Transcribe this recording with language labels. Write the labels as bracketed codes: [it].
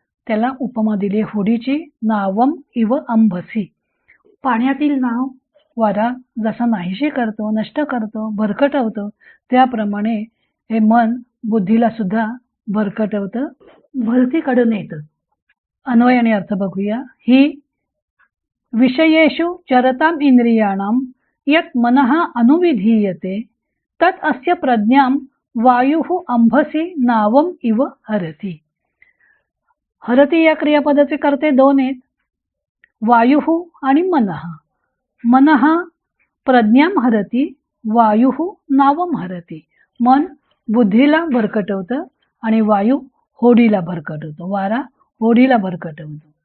[mr] त्याला उपमा दिली होडीची. [sa] नावम इव अंभसी, [mr] पाण्यातील नाव वारा जसा नाहीशी करतो, नष्ट करतो, भरकटवतो, त्याप्रमाणे हे मन बुद्धीला सुद्धा भरकटवतं, भरतीकडे नेतं. अन्वय आणि अर्थ बघूया. [sa] ही विषयेषु चरताम् इंद्रियाणां यत् मनः अनुविधीयते तत् अस्य प्रज्ञां वायुः अंभसी नावम इव हरति. [mr] हरति या क्रियापदाचे कर्ते दोन आहेत, वायुः आणि मनः. [sa] मनः प्रज्ञां हरति, वायुः नावम हरति. [mr] मन बुद्धीला भरकटवतं आणि वायू होडीला भरकटवतो, वारा होडीला भरकटवतो.